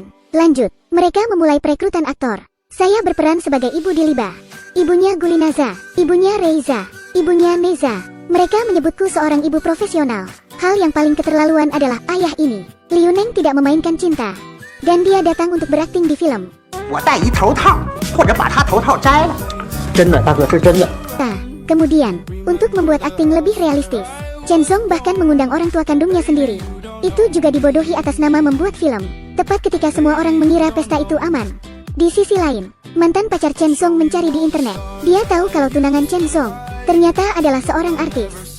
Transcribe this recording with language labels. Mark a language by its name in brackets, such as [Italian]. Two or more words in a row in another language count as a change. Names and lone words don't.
[Indonesian] Lanjut, mereka memulai perekrutan aktor. Saya berperan sebagai ibu Diliba. Ibunya Gulinaza, ibunya Reiza, ibunya Neza. Mereka menyebutku seorang ibu profesional. Hal yang paling keterlaluan adalah ayah ini. Liu Neng tidak memainkan cinta, dan dia datang untuk berakting di film. [Chinese] 我戴一头套，或者把他头套摘了， 真的，大哥是真的。 [Indonesian] Kemudian, untuk membuat akting lebih realistis, Chen Song bahkan mengundang orang tua kandungnya sendiri. Itu juga dibodohi atas nama membuat film, tepat ketika semua orang mengira pesta itu aman. Di sisi lain, mantan pacar Chen Song mencari di internet. Dia tahu kalau tunangan Chen Song ternyata adalah seorang artis.